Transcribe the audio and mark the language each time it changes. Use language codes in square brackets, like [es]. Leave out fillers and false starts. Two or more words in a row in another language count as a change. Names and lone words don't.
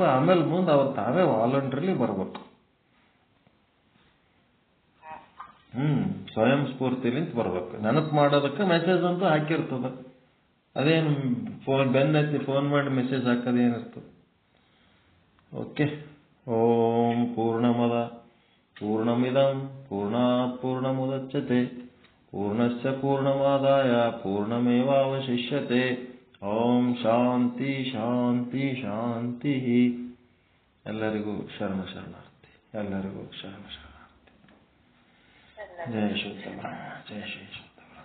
[kn] ಆಮೇಲೆ ಮುಂದೆ ಅವ್ರು ತಾವೇ ವಾಲಂಟ್ರಿಲಿ ಬರ್ಬೇಕು. ಸ್ವಯಂ ಸ್ಫೂರ್ತಿಲಿಂತ ಬರ್ಬೇಕು. ನೆನಪು ಮಾಡೋದಕ್ಕೆ ಮೆಸೇಜ್ ಅಂತೂ ಹಾಕಿರ್ತದ. ಅದೇನು ಬೆನ್ನತ್ತಿ ಫೋನ್ ಮಾಡಿ ಮೆಸೇಜ್ ಹಾಕೋದೇನಿರ್ತದೆ. ಓಕೆ. [sa] ಓಂ ಪೂರ್ಣಮದ ಪೂರ್ಣಮಿದಂ ಪೂರ್ಣಾತ್ ಪೂರ್ಣಮುದಚ್ಯತೆ ಪೂರ್ಣಸ್ಯ ಪೂರ್ಣಮಾದಾಯ ಪೂರ್ಣಮೇವಾವಶಿಷ್ಯತೆ. ಓಂ ಶಾಂತಿ ಶಾಂತಿ ಶಾಂತಿ. [kn] ಎಲ್ಲರಿಗೂ ಶರಣ ಶರಣಾರ್ಥಿ. ಎಲ್ಲರಿಗೂ ಶರಣ ಶರಣಾರ್ಥಿ. ಜಯ ಶ್ರೀ ಜಯ ಶ್ರೀ